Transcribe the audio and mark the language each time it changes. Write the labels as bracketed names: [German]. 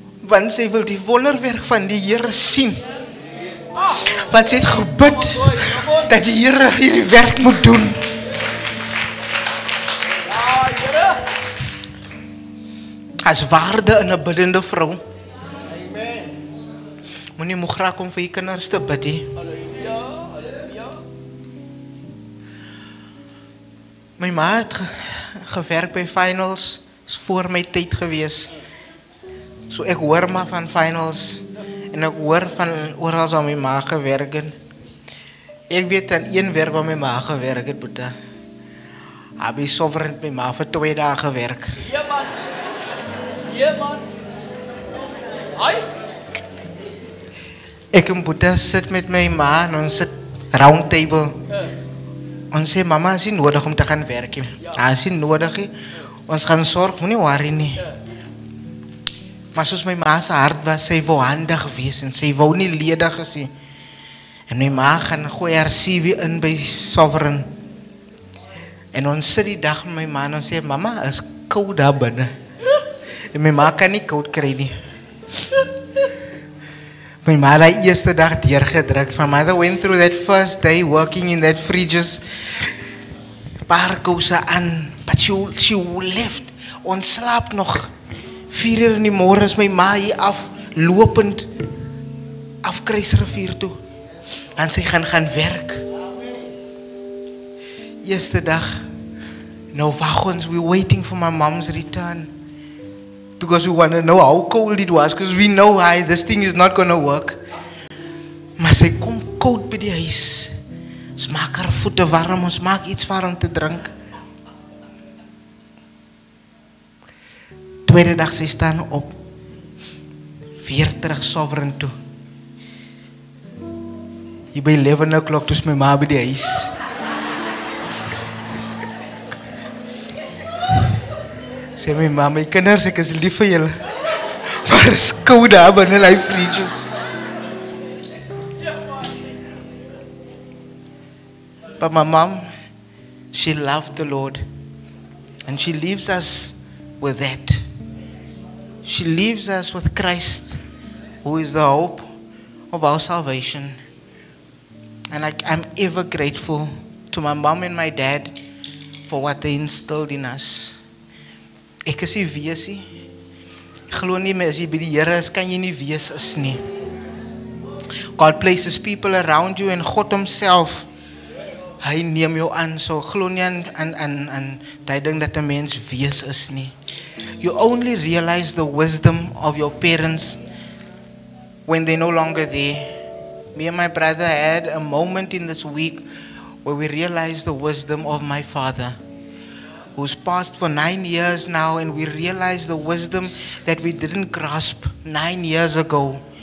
[Afrikaans] Want sy wil die wonderwerk van die Here sien. Want sy het gebid dat die Here hierdie werk moet doen. As waarde in 'n biddende vrou. Moenie moeg raak om vir die kinders te bid nie. My ma het gewerk by Finals, is voor my tyd gewees. So ek hoor maar van Finals en ek hoor van oral waar my ma gewerk het. Ek weet aan een werk waar my ma gewerk het, Boeta. Aby Sovereign het my ma vir 2 dae gewerk. Ja man. Ja man. Ai. Ek en Boeta sit met my ma en ons sit round table. Ons sê, mama, is nie nodig om te gaan werk nie. Is nie nodig nie. Ons gaan sorg, moenie worry nie. Maar soos my ma se hart was, sy wou handig wees en sy wou nie ledig is nie. En my ma gaan gooi haar CV in by Sovereign. En ons sit die dag met my ma en ons sê, mama, is koud daar binne. En my ma kan nie koud kry nie. My ma het die eerste dag deurgedruk. [English] My mother went through that first day working in that fridges. [Afrikaans] Paar kouse aan. [English] But she left. [Afrikaans] Ons slaap nog. 4 uur in die môre is my ma hier af, lopend af Kruisrivier toe. En sy gaan werk. Eerste dag. Nou wag ons, [English] we're waiting for my mom's return. Because we want to know how cold it was. Because we know this thing is not going to work. [Afrikaans] Maar sy kom koud by die huis. Ons maak haar voete warm. Ons maak iets vir haar om te drink. Tweede dag sy staan op. Weer terug Sovereign toe. Hier by 11 o'clock toe is my ma by die huis. Sê my ma, my kinders, ek is lief vir julle. Maar is koud daar binne die fridges. [English] But my mom, she loved the Lord. And she leaves us with that. She leaves us with Christ, who is the hope of our salvation. And I'm ever grateful to my mom and my dad for what they instilled in us. [Afrikaans] Ek is nie wees nie. Glo nie meer as jy by die Here is, kan jy nie wees is nie. [English] God places people around you and God himself, [Afrikaans] hy neem jou aan. So glo nie aan die ding dat 'n mens wees is nie. [English] You only realize the wisdom of your parents when they're no longer there. Me and my brother had a moment in this week where we realized the wisdom of my father, who's passed for 9 years now, and we realize the wisdom that we didn't grasp 9 years ago.